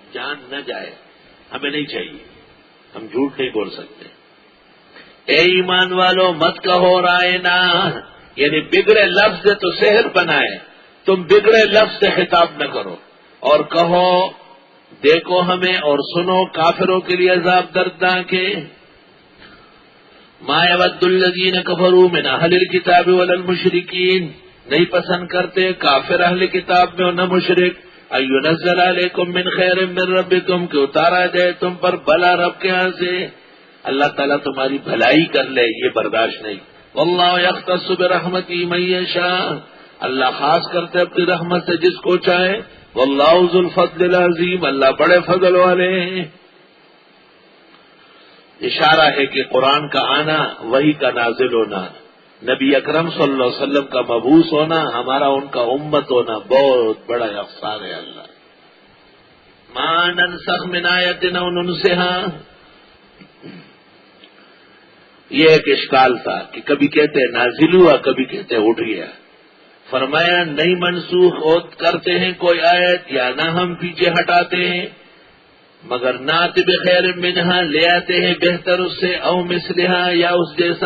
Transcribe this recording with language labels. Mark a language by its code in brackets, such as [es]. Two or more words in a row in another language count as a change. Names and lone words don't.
[ur] جان نہ جائے، ہمیں نہیں چاہیے، ہم جھوٹ نہیں بول سکتے. اے ایمان والو مت کہو رائنا، یعنی بگڑے لفظ سے تو سحر بنائے، تم بگڑے لفظ سے خطاب نہ کرو اور کہو دیکھو ہمیں اور سنو کافروں کے لیے عذاب دردناک ہے. [ar] ما یود الذین کفروا من اہل الکتاب ولا المشرکین، [ur] نہیں پسند کرتے کافر اہل کتاب میں اور نہ مشرک. [ar] اینزل علیکم من خیر من ربکم، [ur] کہ اتارا جائے تم پر بھلا رب کے ہاں سے، اللہ تعالیٰ تمہاری بھلائی کر لے، یہ برداشت نہیں. [ar] واللہ یختص برحمتہ من یشاء، [ur] اللہ خاص کرتے اپنی رحمت سے جس کو چاہے. [ar] واللہ ذو الفضل العظیم، [ur] اللہ بڑے فضل والے ہیں. اشارہ ہے کہ قرآن کا آنا، وحی کا نازل ہونا، نبی اکرم [ar] صلی اللہ علیہ وسلم [ur] کا مبعوث ہونا، ہمارا ان کا امت ہونا بہت بڑا احسان ہے. [ar] اللہ ما ننسخ من آیت او ننسها، [ur] یہ ایک اشکال تھا کہ کبھی کہتے ہیں نازل ہوا، کبھی کہتے ہیں اٹھ گیا. فرمایا نہیں منسوخ کرتے ہیں کوئی آیت یا نہ ہم پیچھے ہٹاتے ہیں، مگر [ar] نات بخیر منہا [ur] لے آتے ہیں بہتر اس سے، [ar] او مثلہا [ur] یا اس جیسا.